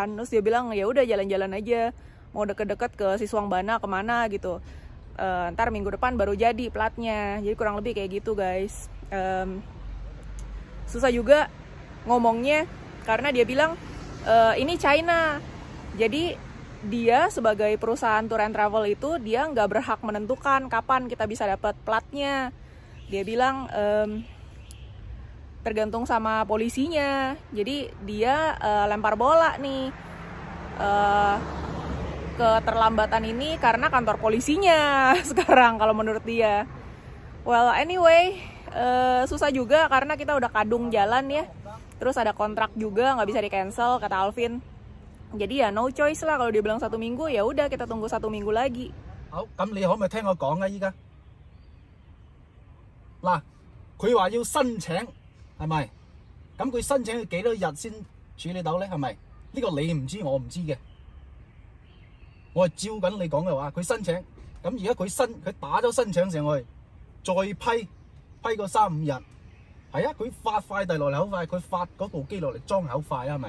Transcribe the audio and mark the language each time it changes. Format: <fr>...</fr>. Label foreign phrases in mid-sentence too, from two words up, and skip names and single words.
<id>Terus dia bilang ya udah jalan-jalan aja, mau deket-deket ke Siswangbana kemana gitu. Ntar minggu depan baru jadi platnya. Jadi kurang lebih kayak gitu guys. Susah juga ngomongnya karena dia bilang ini China. Jadi dia sebagai perusahaan</id> <en>tour and travel</en> <id>itu dia nggak berhak menentukan kapan kita bisa dapat platnya. Dia bilang tergantung sama polisinya. Jadi dia lempar bola nih keterlambatan ini karena kantor polisinya sekarang kalau menurut dia.</id> <en>Well anyway,</en> <id>susah juga karena kita udah kadung jalan ya. Terus ada kontrak juga nggak bisa di cancel kata Alvin. Jadi ya</id> <en>no choice</en> <id>lah, kalau dia bilang 1 minggu ya udah kita tunggu 1 minggu lagi.</id> <yue>Hảo，咁你可唔可以聽我講啊？依家嗱，佢話要申請，係咪？咁佢申請要幾多日先處理到咧？係咪？呢個你唔知，我唔知嘅。我係照緊你講嘅話，佢申請，咁而家佢打咗申請上去，再批個3-5日，係啊，佢發快遞落嚟好快，佢發嗰部機落嚟裝好快啊，係咪？</yue>